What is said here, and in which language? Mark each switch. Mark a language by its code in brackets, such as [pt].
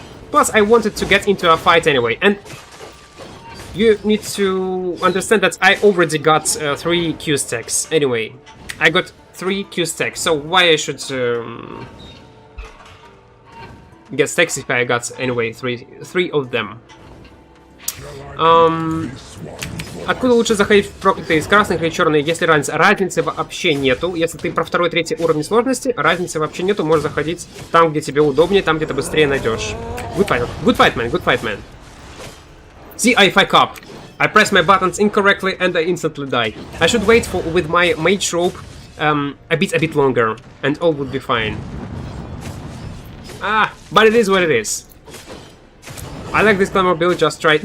[en] Plus, I wanted to get into a fight anyway, and you need to understand that I already got 3 Q stacks anyway. I got 3 Q stacks, so why I should get stacks if I got anyway 3 of them. [ru] Откуда лучше заходить в проклятые из красных или черные, если разница? Разницы вообще нету. Если ты про 2-3 уровень сложности, разницы вообще нету. Можешь заходить там, где тебе удобнее, там, где ты быстрее найдешь. [en] Good fight, man. See, I fuck up. I press my buttons incorrectly and I instantly die. I should wait with my mage rope a bit longer, and all would be fine. But it is what it is. I like this Claymore build, just try it.